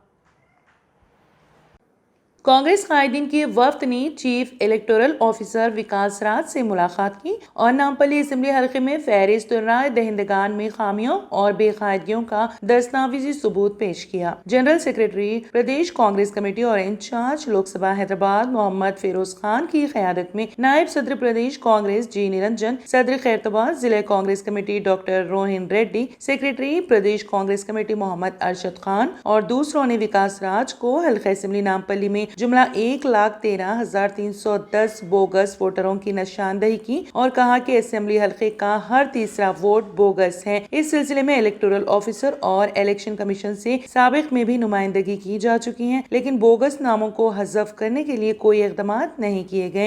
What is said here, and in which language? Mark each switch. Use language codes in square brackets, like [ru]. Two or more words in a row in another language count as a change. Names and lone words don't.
[ur] کانگریس قائدین کے وفد نے چیف الیکٹورل آفیسر وکاس راج سے ملاقات کی اور نامپلی اسمبلی حلقے میں فہرست رائے دہندگان میں خامیوں اور بے قاعدگیوں کا دستاویزی ثبوت پیش کیا۔ جنرل سیکریٹری پردیش کانگریس کمیٹی اور انچارج لوک سبھا حیدرآباد محمد فیروز خان کی قیادت میں نائب صدر پردیش کانگریس G نرنجن، صدر خیرتباد ضلع کانگریس کمیٹی ڈاکٹر روہن ریڈی، سیکریٹری پردیش کانگریس کمیٹی محمد ارشد خان اور دوسروں نے وکاس راج کو حلقہ اسمبلی نامپلی میں جملہ 1,13,310 بوگس ووٹروں کی نشاندہی کی اور کہا کہ اسمبلی حلقے کا ہر تیسرا ووٹ بوگس ہے۔ اس سلسلے میں الیکٹورل آفیسر اور الیکشن کمیشن سے سابق میں بھی نمائندگی کی جا چکی ہے، لیکن بوگس ناموں کو حذف کرنے کے لیے کوئی اقدامات نہیں کیے گئے۔